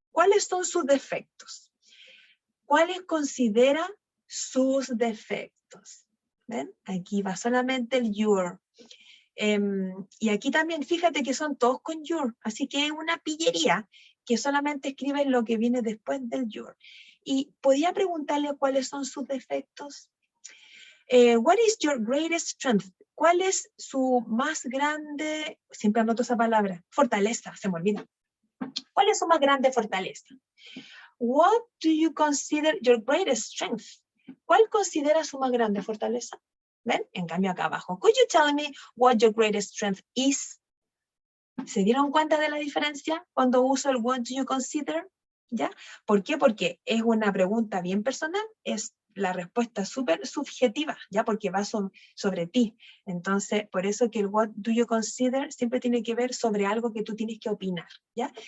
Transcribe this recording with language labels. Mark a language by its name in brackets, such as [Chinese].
[Spanish] ¿Cuáles son sus defectos? ¿Cuáles considera sus defectos? ¿Ven? Aquí va solamente el your. Y aquí también fíjate que son todos con your, así que es una pillería que solamente escriben lo que viene después del your. Y podía preguntarle cuáles son sus defectos. [English] What is your greatest strength? [Spanish] ¿Cuál es su más grande, siempre anoto esa palabra, fortaleza, se me olvida. ¿Cuál es su más grande fortaleza? [English] What do you consider your greatest strength? [Spanish] ¿Cuál considera su más grande fortaleza? ¿Ven? En cambio acá abajo. [English] Could you tell me what your greatest strength is? [Spanish] ¿Se dieron cuenta de la diferencia cuando uso el [English] what do you consider? [Spanish] ¿Ya? ¿Por qué? Porque es una pregunta bien personal, es la respuesta súper subjetiva, ¿ya? Porque va sobre ti. Entonces, por eso que el [English] what do you consider [Spanish] siempre tiene que ver sobre algo que tú tienes que opinar, ¿ya?